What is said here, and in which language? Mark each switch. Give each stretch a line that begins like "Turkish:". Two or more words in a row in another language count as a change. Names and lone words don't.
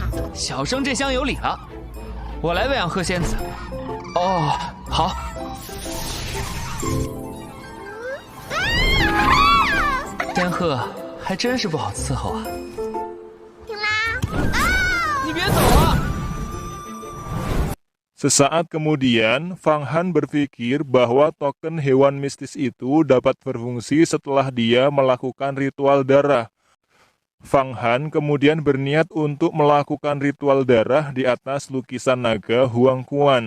Chinese: 小生这厢有礼了，我来喂养鹤仙子。哦，好。仙鹤还真是不好伺候啊。听啦，你别走啊！
Indonesian: Sesaat kemudian, Fang Han berpikir bahwa token hewan mistis itu dapat berfungsi setelah dia melakukan ritual darah. Fang Han kemudian berniat untuk melakukan ritual darah di atas lukisan naga Huang Quan.